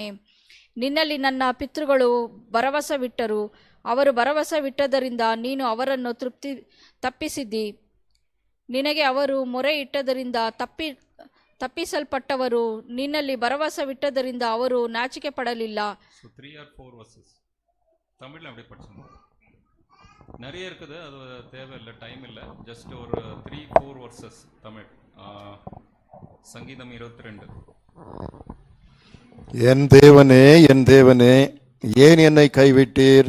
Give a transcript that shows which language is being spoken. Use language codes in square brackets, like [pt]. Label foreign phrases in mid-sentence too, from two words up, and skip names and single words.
[kn] ನಿನ್ನಲ್ಲಿ ನನ್ನ ಪಿತೃಗಳು ಭರವಸವಿಟ್ಟರು. ಅವರು ಭರವಸವಿಟ್ಟದರಿಂದ ನೀನು ಅವರನ್ನು ತಪ್ಪಿಸಿದ್ದಿ. ನಿನಗೆ ಅವರು ಮೊರೆ ಇಟ್ಟದರಿಂದ ತಪ್ಪಿಸಲ್ಪಟ್ಟವರು. ನಿನ್ನಲ್ಲಿ ಭರವಸವಿಟ್ಟದರಿಂದ ಅವರು ನಾಚಿಕೆ ಪಡಲಿಲ್ಲ. [ta] தமிழில் அப்படி படிச்சோம். நிறைய இருக்குது, அது தேவையில்லை, டைம் இல்லை. ஜஸ்ட் ஒரு 3-4 வர்சஸ் தமிழ். சங்கீதம் 22. என் தேவனே, ஏன் என்னை கைவிட்டீர்?